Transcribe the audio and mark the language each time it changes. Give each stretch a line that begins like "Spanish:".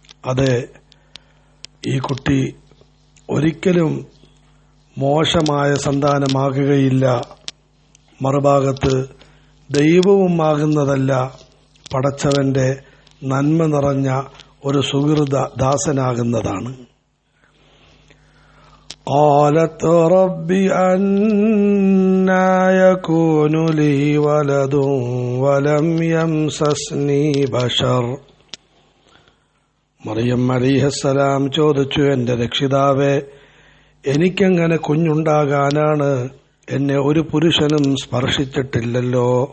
Malayalam: അതെ, ഈ കുട്ടി ഒരിക്കലും മോശമായ സന്താനമാകുകയില്ല. മറുഭാഗത്ത് ദൈവവും ആകുന്നതല്ല, പടച്ചവന്റെ നന്മ നിറഞ്ഞ ഒരു സുഹൃത ദാസനാകുന്നതാണ്.
Arabic: قالت رب أنى يكون لي ولد ولم يمسسني بشر.
Malayalam: മറിയം അലൈഹിസ്സലാം ചോദിച്ചു, എന്റെ രക്ഷിതാവേ, എനിക്കെങ്ങനെ കുഞ്ഞുണ്ടാകാനാണ്? എന്നെ ഒരു പുരുഷനും സ്പർശിച്ചിട്ടില്ലല്ലോ.